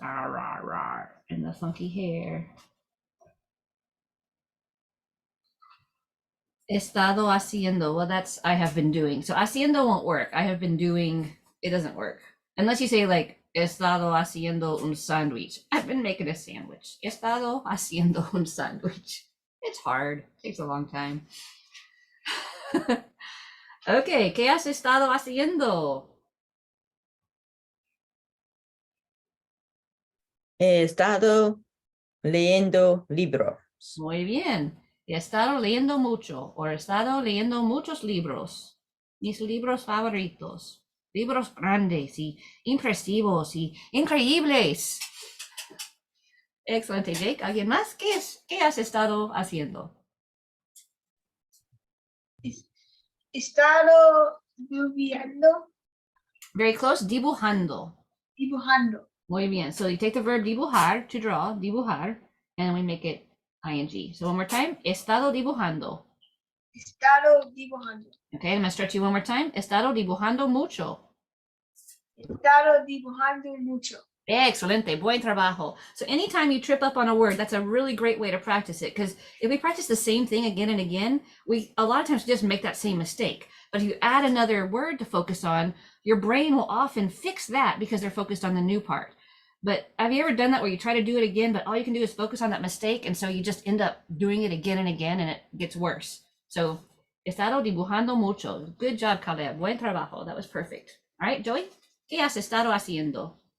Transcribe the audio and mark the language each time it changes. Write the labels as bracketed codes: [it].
[en] Arr, arr, arr, and the funky hair. [es] Estado haciendo. [en] Well, that's I have been doing. So haciendo won't work. I have been doing. It doesn't work unless you say like [es] estado haciendo un sándwich. [en] I've been making a sandwich. [es] Estado haciendo un sándwich. [en] It's hard. It takes a long time. [es] Okay, ¿qué has estado haciendo? He estado leyendo libros. Muy bien. He estado leyendo mucho, o he estado leyendo muchos libros. Mis libros favoritos. Libros grandes y impresivos y increíbles. Excelente, Jake. ¿Alguien más? ¿Qué has estado haciendo? Estado viviendo, [en] Very close. [es] Dibujando. dibujando. Muy bien. [en] So you take the verb dibujar, to draw, dibujar, and we make it ing. So one more time. [es] Estado dibujando. Estado dibujando. [en] Okay, I'm gonna stretch you one more time. [es] Estado dibujando mucho. Estado dibujando mucho. Excelente, buen trabajo. [en] So anytime you trip up on a word, that's a really great way to practice it. Because if we practice the same thing again and again, we a lot of times just make that same mistake. But if you add another word to focus on, your brain will often fix that because they're focused on the new part. But have you ever done that where you try to do it again, but all you can do is focus on that mistake, and so you just end up doing it again and again, and it gets worse. So, [es] estado dibujando mucho. [en] Good job, Caleb. [es] Buen trabajo. [en] That was perfect. All right, [es] Joey, ¿qué has estado haciendo?